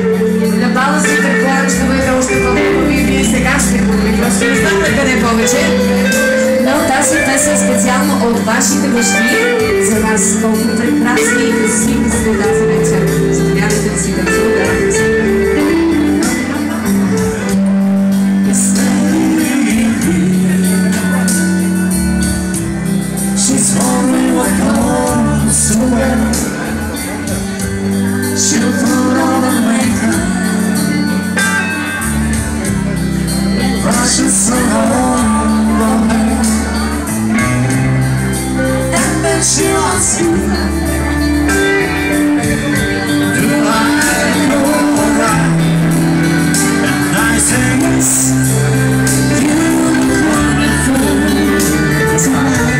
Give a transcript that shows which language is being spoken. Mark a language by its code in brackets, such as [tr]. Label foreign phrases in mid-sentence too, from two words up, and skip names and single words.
[bg] На бала си предполагам, ще бъде още по-хубави и вие сега сте хубави. Просто не знам къде повече. Но тази песен специално от вашите бащи за вас. Колко прекрасни и красиви сте тази вечер. Заповядайте да си танцувате. [en] She'll put on the makeup, brushes on her, and then she asks you, do I know right? And I say yes, you look wonderful tonight.